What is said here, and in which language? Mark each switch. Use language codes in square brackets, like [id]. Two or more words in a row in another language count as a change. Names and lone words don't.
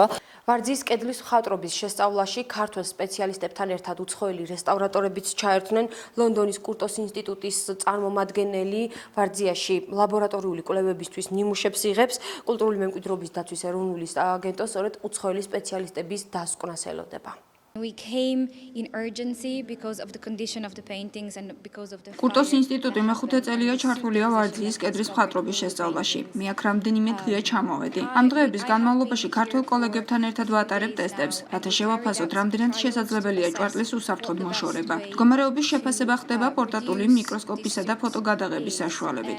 [ka] ვარძიის კედლის მხატვრობის შესწავლაში ქართველ სპეციალისტებთან ერთად უცხოელი რესტავრატორებიც ჩაერთვნენ ლონდონის კურტოს ინსტიტუტის წარმომადგენელი ვარძიაში ლაბორატორიული კვლევებისთვის ნიმუშებს იღებს კულტურული მემკვიდრეობის დაცვის ეროვნული სააგენტო სწორედ უცხოელი სპეციალისტების დასკვნას ელოდება. [en] We came in urgency because of the condition of the paintings and because of the [ka] კურტოს ინსტიტუტი მეხუთე წელია ჩართულია ვარძიის კედლის მხატვრობის შესწავლაში. მე აქ რამდენიმე დღეა ჩამოვედი. ამ დღეების განმავლობაში ქართველ კოლეგებთან ერთად ვატარებ ტესტებს, რათა შევაფასოთ, რამდენად შესაძლებელია ჭვარტლის უსაფრთხოდ მოშორება. მდგომარეობის შეფასება ხდება პორტატული მიკროსკოპისა და ფოტოგადაღების საშუალებით.